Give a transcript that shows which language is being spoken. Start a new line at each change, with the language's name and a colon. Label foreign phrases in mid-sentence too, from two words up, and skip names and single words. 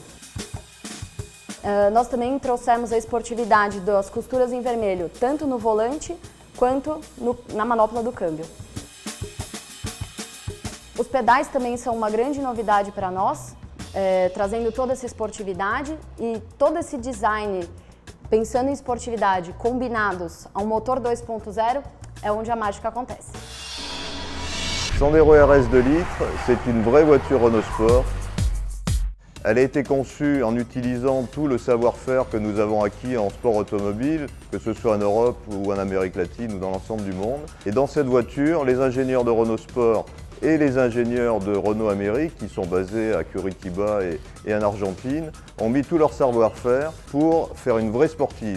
Portuguese: Nós também trouxemos a esportividade das costuras em vermelho, tanto no volante quanto na manopla do câmbio. Os pedais também são uma grande novidade para nós, trazendo toda essa esportividade e todo esse design, pensando em esportividade, combinados a um motor 2.0, é onde a mágica acontece.
French: Sandero RS 2 litres, c'est une vraie voiture Renault Sport. Elle a été conçue en utilisant tout le savoir-faire que nous avons acquis en sport automobile, que ce soit en Europe ou en Amérique latine ou dans l'ensemble du monde. Et dans cette voiture, les ingénieurs de Renault Sport et les ingénieurs de Renault Amérique, qui sont basés à Curitiba et en Argentine, ont mis tout leur savoir-faire pour faire une vraie sportive.